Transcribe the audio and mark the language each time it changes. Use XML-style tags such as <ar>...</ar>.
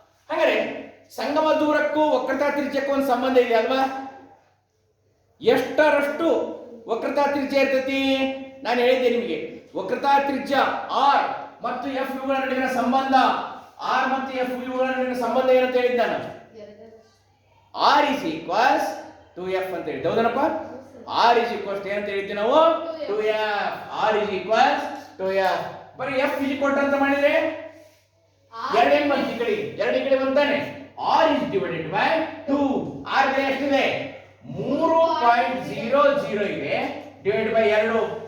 <kn>ಹಾಗಾದ್ರೆ ಸಂಗಮ ದೂರಕ್ಕೂ ವಕ್ರತಾ ತ್ರಿಜ್ಯಕ್ಕೂ ಒಂದು ಸಂಬಂಧ ಇದೆ ಅಲ್ವಾ? ಎಷ್ಟರಷ್ಟು ವಕ್ರತಾ ತ್ರಿಜ್ಯ ಇರ್ತೈತಿ? ನಾನು ಹೇಳಿದ್ದೆ ನಿಮಗೆ. ವಕ್ರತಾ ತ್ರಿಜ್ಯ r ಮತ್ತು f ಇವುಗಳ ನಡುವಿನ ಸಂಬಂಧ, r ಮತ್ತು f ಇವುಗಳ ನಡುವಿನ ಸಂಬಂಧ ಏನಂತ ಹೇಳಿದ್ದೆ ನಾನು?</kn> <en>r is equals 2f</en> <kn>ಅಂತ ಹೇಳಿದ್ದೆ. ಹೌದನಪ್ಪ?</kn> <en>r is equals</en> <kn>ಏನಂತ ಹೇಳಿದ್ವಿ ನಾವು?</kn> <en>2f. r is equals 2f.</en> <kn>ಬರೀ</kn> <en>f is equal</en> <kn>ಅಂತ ಮಾಡಿದ್ರೆ ಎರಡೇನ್ ಬಂತು? ಈ ಕಡೆ ಬಂತಾನೆ.</kn> <en>r is divided by 2.</en> <kn>R ಬೆಲೆ ಎಷ್ಟಿದೆ 3.00 ಇದೆ</kn> <en>divide by</en> <kn>2.</kn>